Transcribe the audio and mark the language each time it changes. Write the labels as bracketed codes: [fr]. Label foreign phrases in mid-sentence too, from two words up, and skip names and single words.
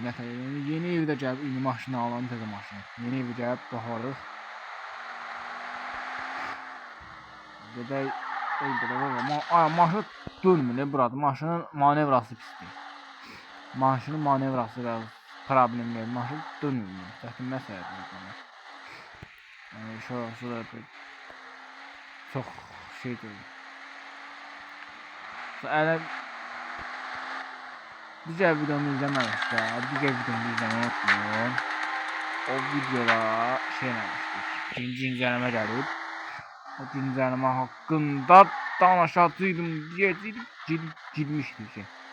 [az] Yeni evdə gəlib indi maşını alalım, təzə maşını. Yeni evdə gəlib baxarıq. Gedək maşın durmur burada. Maşının manevrası pisdir. Maşının manevrası biraz problemli. Maşın durmuyor. Çətin məsələdir. [tr] Yani şurası da çok şey değil. [az] Əgər digər videomu izləməmişsə, digər videomu izləməyi unutmayın. O videoda şey eləmişdik. İkinci incəleme gəlib. O incəleme haqqında danışacaqdım deyə girmişdik ki.